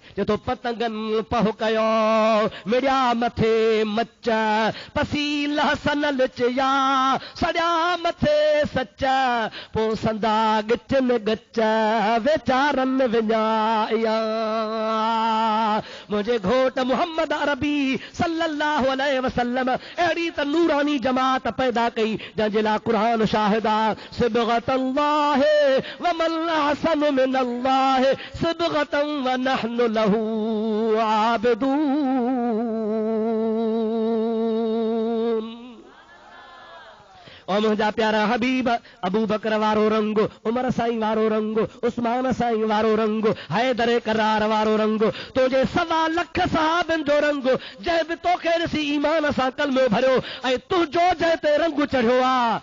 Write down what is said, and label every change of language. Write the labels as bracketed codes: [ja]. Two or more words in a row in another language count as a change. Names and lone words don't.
[sd] चए थो पतंगन पह कयो मिड़िया मथे मच, पसी लहसन लिचया सॼा मथे सच, पो संदा गिच में गच वेचारन विञाया। मुंहिंजे घोट मुहम्मद अरबी [ar] صلى الله عليه وسلم [sd] अहिड़ी त नूरानी जमात पैदा कई जंहिंजे लाइ क़ुरान शाहिदा [ar] صبغة الله ومن أحسن من الله صبغة ونحن له عابدون. [sd] और मुंहिंजा प्यारा हबीब अबू बकर वारो रंग, उमर साईं वारो रंग, उस्मान साईं वारो रंग, हैदर करार वारो रंग, तुंहिंजे 1.25 लख सहाबनि जो रंग, जंहिं बि तोखे ॾिसी ईमान सां कलमो भरियो ऐं तुंहिंजो जंहिं ते रंग चढ़ियो आहे।